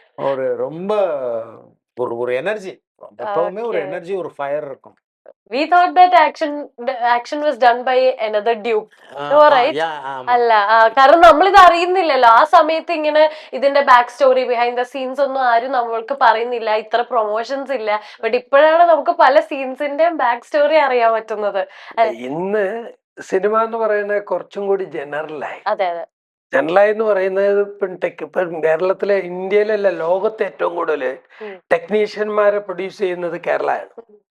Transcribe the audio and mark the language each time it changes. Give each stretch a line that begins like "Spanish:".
Tamil: ஒரு ரொம்ப ஒரு எனர்ஜி, எப்பவுமே ஒரு எனர்ஜி, ஒரு ஃபயர் இருக்கும்.
English: we thought that action was done by another dupe no right
Malayalam: അല്ല കാരണം നമ്മളിത് അറിയുന്നില്ലല്ലോ ആ സമയത്ത്. ഇങ്ങനെ ഇതിന്റെ back story behind the scenes ഒന്നും ആരും നമ്മൾക്ക് പറയുന്നില്ല, ഇത്ര പ്രൊമോഷൻസ് ഇല്ല. ബട്ട് ഇപ്പോഴാണ് നമുക്ക് പല സീൻസിന്റെയും ബാക്ക് സ്റ്റോറി അറിയാൻ പറ്റുന്നത്. ഇന്ന് സിനിമ എന്ന് പറയുന്നത് കുറച്ചും കൂടി ജനറലായി. അതെ അതെ ജനറലായി എന്ന് പറയുന്നത് ഇപ്പം കേരളത്തിലെ, ഇന്ത്യയിലല്ല, ലോകത്തെ ഏറ്റവും കൂടുതൽ ടെക്നീഷ്യന്മാരെ പ്രൊഡ്യൂസ് ചെയ്യുന്നത് കേരളമാണ്.